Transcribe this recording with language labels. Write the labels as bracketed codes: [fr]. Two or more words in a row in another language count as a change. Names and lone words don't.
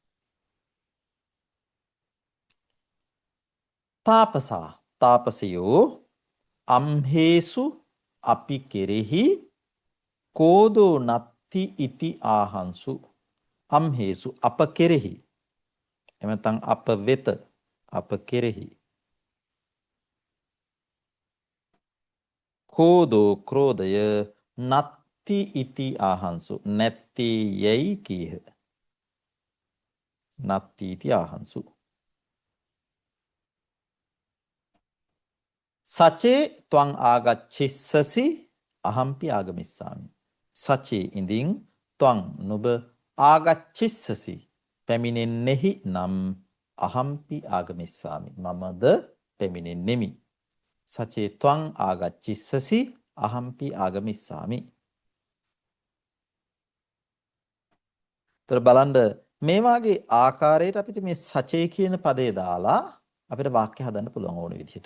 [pi] තාපසයෝ අම්හේසු [si] අපි කෙරෙහි [pi] කෝදෝ නත්ති ඉති ආහන්සු අම්හේසු [si] අප කෙරෙහි එමෙතන් අප වෙත අප කෙරෙහි කෝදෝ ක්‍රෝධය [pi] නත්ති ඉති ආහංසු [si] නැත්ති යයි කීහ. [pi] නත්ති ඉති ආහංසු. සචේ ත්වං ආගච්ඡිස්සසි අහම්පි ආගමිස්සාමි. [si] සචේ ඉඳින් ත්වං නුඹ ආගච්ඡිස්සසි පැමිණෙන්නේහි නම් [pi] අහම්පි ආගමිස්සාමි [si] මමද පැමිණෙන්නෙමි. [pi] සචේ ත්වං ආගච්ඡිස්සසි අහම්පි ආගමිස්සාමි. [si] තර බලන්න මේ වාගේ ආකාරයට අපිට මේ සචේ කියන පදේ දාලා අපිට වාක්‍ය හදන්න පුළුවන් ඕන විදිහට.